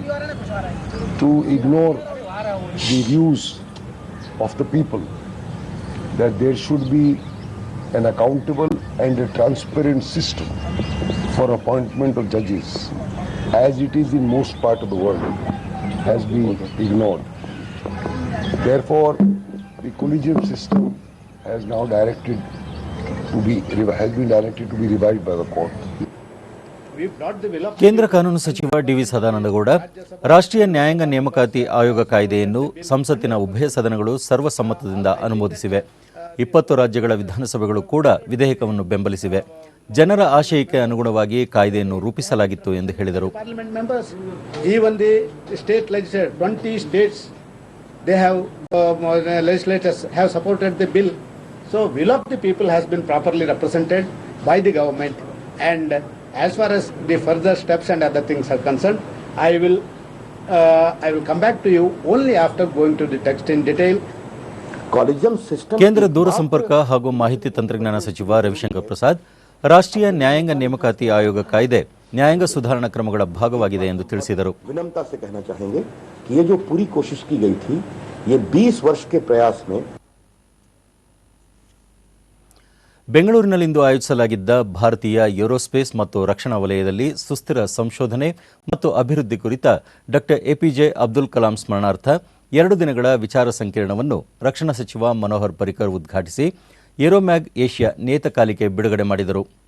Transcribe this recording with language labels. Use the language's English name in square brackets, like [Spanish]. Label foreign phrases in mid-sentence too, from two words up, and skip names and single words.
[English] To ignore the views of the people that there should be an accountable and a transparent system for appointment of judges, as it is in most part of the world, has been ignored. Therefore, the collegium system has now directed has been directed to be revived by the court. [Kannada] ಕೇಂದ್ರ ಕಾನೂನು ಸಚಿವ ಡಿ.ವಿ. ಸದಾನಂದಗೌಡ ರಾಷ್ಟ್ರೀಯ ನ್ಯಾಯಾಂಗ ನೇಮಕಾತಿ ಆಯೋಗ ಕಾಯ್ದೆಯನ್ನು ಸಂಸತ್ತಿನ ಉಭಯ ಸದನಗಳು ಸರ್ವಸಮ್ಮತದಿಂದ ಅನುಮೋದಿಸಿವೆ. 20 ರಾಜ್ಯಗಳ ವಿಧಾನಸಭೆಗಳು ಕೂಡ ವಿಧೇಯಕವನ್ನು ಬೆಂಬಲಿಸಿವೆ. ಜನರ ಆಶಯಕ್ಕೆ ಅನುಗುಣವಾಗಿ ಕಾಯ್ದೆಯನ್ನು ರೂಪಿಸಲಾಗಿತ್ತು ಎಂದು ಹೇಳಿದರು. [English] So, will of the people has been properly represented by the government, and as far as the further steps and other things are concerned, I will come back to you only after going to the text in detail. [Kannada] ಕೇಂದ್ರ ದೂರಸಂಪರ್ಕ ಹಾಗೂ ಮಾಹಿತಿ ತಂತ್ರಜ್ಞಾನ ಸಚಿವ ರವಿಶಂಕರ್ ಪ್ರಸಾದ್ ರಾಷ್ಟ್ರೀಯ ನ್ಯಾಯಾಂಗ ನೇಮಕಾತಿ ಆಯೋಗ ಕಾಯ್ದೆ ನ್ಯಾಯಾಂಗ ಸುಧಾರಣಾ ಕ್ರಮಗಳ ಭಾಗವಾಗಿದೆ ಎಂದು ತಿಳಿಸಿದರು. [Hindi] विनम्रता से कहना चाहेंगे कि ये जो पूरी कोशिश की गई थी, ये 20 वर्ष के प्रयास में [Kannada] ಬೆಂಗಳೂರಿನಲ್ಲಿಂದು ಆಯೋಜಿಸಲಾಗಿದ್ದ ಭಾರತೀಯ ಏರೋಸ್ಪೇಸ್ ಮತ್ತು ರಕ್ಷಣಾ ವಲಯದಲ್ಲಿ ಸುಸ್ಥಿರ ಸಂಶೋಧನೆ ಮತ್ತು ಅಭಿವೃದ್ಧಿ ಕುರಿತ ಡಾಕ್ಟರ್ ಎಪಿಜೆ ಅಬ್ದುಲ್ ಕಲಾಂ ಸ್ಮರಣಾರ್ಥ 2 ದಿನಗಳ ವಿಚಾರ ಸಂಕಿರಣವನ್ನು ರಕ್ಷಣಾ ಸಚಿವ ಮನೋಹರ್ ಪರಿಕರ್ ಉದ್ಘಾಟಿಸಿ ಏರೋಮ್ಯಾಗ್ ಏಷ್ಯಾ ನಿಯತಕಾಲಿಕೆ ಬಿಡುಗಡೆ ಮಾಡಿದರು.